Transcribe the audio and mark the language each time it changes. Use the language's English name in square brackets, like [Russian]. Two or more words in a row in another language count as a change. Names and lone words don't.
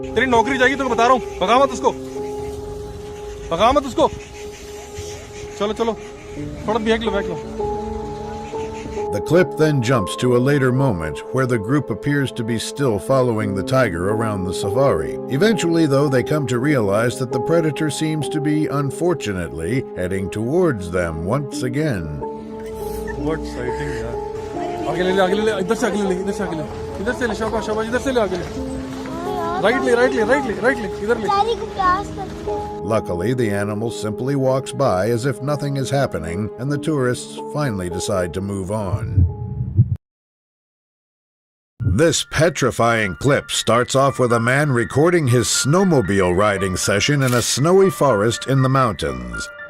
[English] The clip then jumps to a later moment where the group appears to be still following the tiger around the safari. Eventually, though, they come to realize that the predator seems to be, unfortunately, heading towards them once again. What sighting, yaar? [Hindi] इधर से ले, शाबाश, इधर से ले. Rightly, इधर ले. [English] Luckily, the animal simply walks by as if nothing is happening, and the tourists finally decide to move on. This petrifying clip starts off with a man recording his snowmobile riding session in a snowy forest in the mountains.